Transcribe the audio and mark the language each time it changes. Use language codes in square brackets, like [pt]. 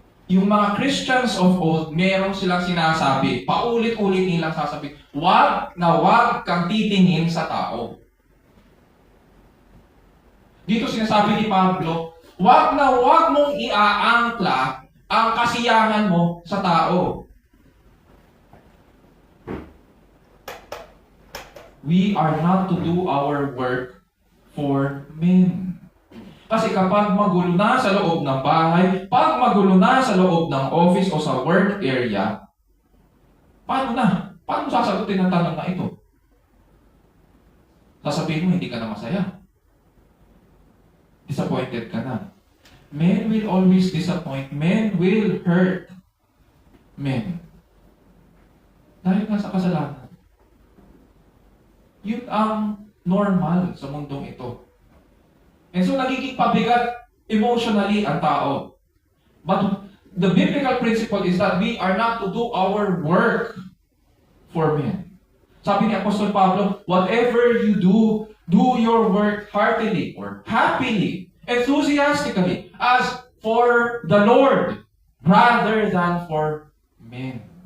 [tl] Yung mga [en] Christians of old, [tl] meron silang sinasabi, paulit-ulit nilang sasabi, wag na wag kang titingin sa tao. Dito sinasabi ni Pablo, wag na wag mong iaangkla ang kasiyahan mo sa tao. [en] We are not to do our work for men. [tl] Kasi kapag magulo na sa loob ng bahay, pag magulo na sa loob ng office o sa work area, paano na? Paano mo sasagutin ang tanong na ito? Sasabihin mo, hindi ka na masaya. Disappointed ka na. [en] Men will always disappoint. Men will hurt. Men. [tl] Dahil nga sa kasalanan. Yun ang normal sa mundong ito. And so, nagiging pabigat emotionally ang tao. [en] But the biblical principle is that we are not to do our work for men. [tl] Sabi ni [en] Apostol Pablo, whatever you do, do your work heartily or happily, enthusiastically, as for the Lord, rather than for men.